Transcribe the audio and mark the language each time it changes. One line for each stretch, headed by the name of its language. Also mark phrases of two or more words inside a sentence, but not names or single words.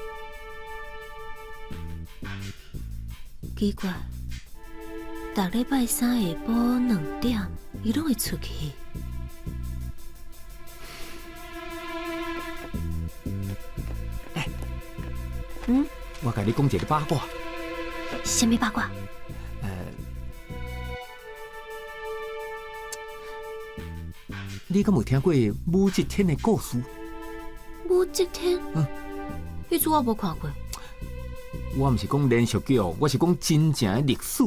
Min Nan Chinese: 奇怪，逐礼拜三下晡2点，伊拢会出去。我甲你讲一个八卦。什么八卦？你敢有听过武则天的故事？武则天？迄出我无看过。我毋是讲连续剧，我是讲真正的历史。